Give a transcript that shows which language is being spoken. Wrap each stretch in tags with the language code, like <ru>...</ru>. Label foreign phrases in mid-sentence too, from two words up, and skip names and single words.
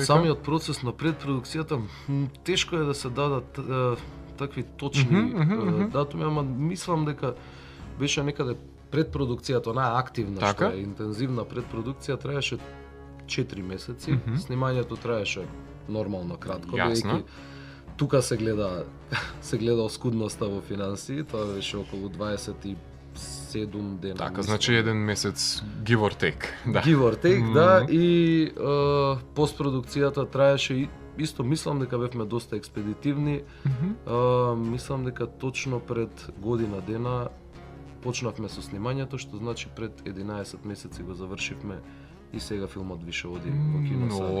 <mk>Од самиот процес на предпродукцијата, тешко е да се дадат такви точни датуми, ама мислам дека беше некаде предпродукцијата, онаа активна, што е интензивна предпродукција, траеше 4 месеци. Снимањето траеше нормално кратко, бидејќи тука се гледа оскудноста во финансии, тоа беше околу 27 дена. Така, значи еден месец</mk> <en>give or take.</en> <mk>Да.</mk> <en>Give or take,</en> <mk>да, и постпродукцијата траеше исто, мислам дека бевме доста експедитивни. Мислам дека точно пред година дена почнавме со снимањето, што значи пред 11 месеци го завршивме и сега филмот више оди во киносали.</mk>